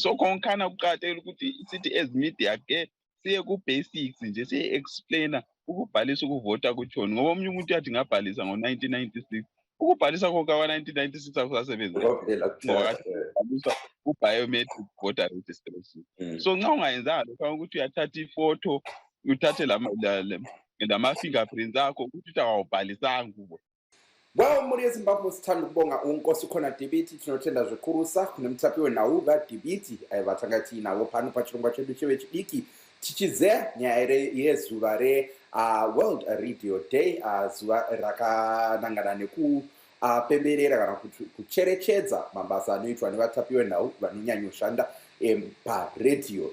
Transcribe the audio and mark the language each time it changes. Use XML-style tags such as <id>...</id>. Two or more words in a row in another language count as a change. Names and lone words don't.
<nd>So khonkhana kuqakathekile ukuthi sithi ezimedia ke siye ku-basics nje siye-explainer ukubhalisa ukuvota kutshoni, ngoba omunye umuntu uyathi ngabhalisa ngo-1996 ukubhalisa konke kwa-1996 akusasebenzi ngoba ku-</nd> <en>biometric voter registration.</en> <nd>So nxa ungayenzanga lokho ukuthi uyathatha ifoto uthathe lama-fingerprints akho ukuthi awubhalisanga kubo.</nd> <sn>Well, muri eZimbabwe</sn> <nd>sithanda ukubonga unkosi khona</nd> <sn>Dibiti tinotenda zvikurusa kune mutapiwe nawo vaDibiti aivatangaiti navo pano pachirongwa chedu chevechidiki tichize nyaya yezuva reWorld Radio Day, zuva rakanangana nekupemberera kana kucherechedza mabasa anoitwa nevatapiwe nawo vanonyanyoshanda paredhiyo.</sn>